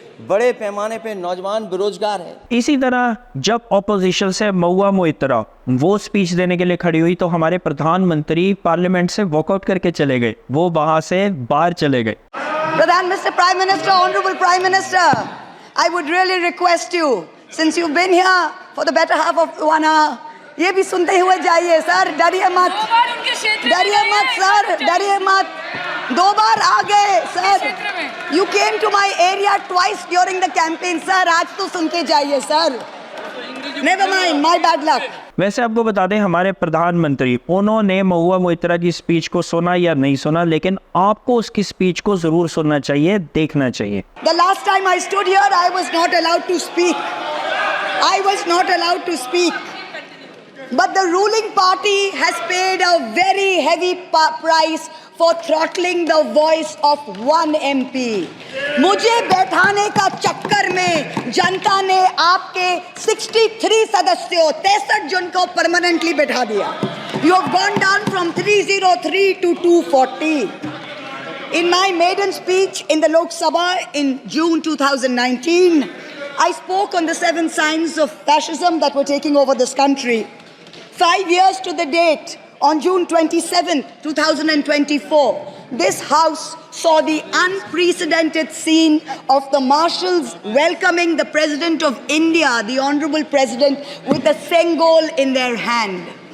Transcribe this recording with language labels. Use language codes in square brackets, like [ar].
[hi] बड़े पैमाने पे नौजवान बेरोजगार है। इसी तरह जब ऑपोजिशन से महुआ मोइत्रा वो स्पीच देने के लिए खड़ी हुई तो हमारे प्रधानमंत्री पार्लियामेंट से वॉकआउट करके चले गए, वो वहां से बाहर चले गए। [en] Pradhan, Mr. Prime Minister, Honorable Prime Minister, I would really request you, since you've been here for the better half of 1 hour, [hi] ये भी सुनते हुए जाइए सर, डरिए मत, डरिए मत सर, डरिए मत, 2 बार आ गए sir, [en] you came to my area twice during the campaign sir, [hi] आज तो सुन के जाइए sir, [en] never mind, my bad luck। [hi] वैसे आपको बता दें हमारे प्रधानमंत्री उन्होंने महुआ मोइत्रा की स्पीच को सुना या नहीं सुना, लेकिन आपको उसकी स्पीच को जरूर सुनना चाहिए, देखना चाहिए। [en] The last time I stood here, I was not allowed to speak. I was not allowed to speak. But the ruling party has paid a very heavy price for throttling the voice of one MP. [hi] मुझे बैठाने का चक्कर में जनता ने आपके 63 सदस्यों 63 जन को परमानेंटली बैठा दिया। [en] You have gone down from 303 to 240. In my maiden speech in the Lok Sabha in June 2019, I spoke on the 7 signs of fascism that were taking over this country. 5 years to the date, on June 27, 2024, this House saw the unprecedented scene of the marshals welcoming the President of India, the Honorable President, with a Sengol in their hand.